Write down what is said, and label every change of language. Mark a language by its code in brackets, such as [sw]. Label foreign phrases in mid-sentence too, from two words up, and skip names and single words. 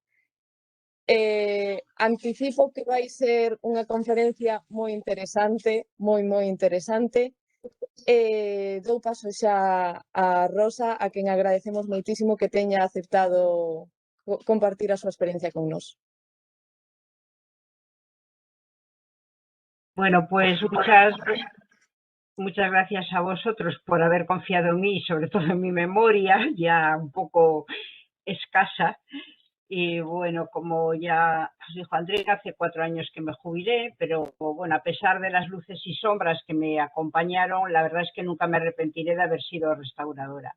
[gl] Anticipo que vai ser unha conferencia moi interesante, moi interesante. Dou paso xa a Rosa, a quen agradecemos moitísimo que teña aceptado compartir a súa experiencia con nós. [es] Bueno, pues muchas gracias a vosotros por haber confiado en mí, sobre todo en mi memoria, ya un poco escasa. Y bueno, como ya os dijo Andrea, hace 4 años que me jubilé, pero bueno, a pesar de las luces y sombras que me acompañaron, la verdad es que nunca me arrepentiré de haber sido restauradora.